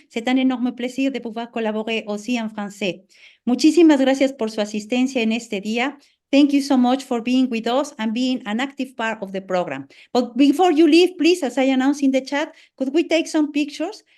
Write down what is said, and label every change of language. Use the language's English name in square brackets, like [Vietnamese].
[French] C'est un énorme plaisir de pouvoir collaborer aussi en français. [Spanish] Muchísimas gracias por su asistencia en este día. [English] Thank you so much for being with us and being an active part of the program. But before you leave, please, as I announced in the chat, could we take some pictures?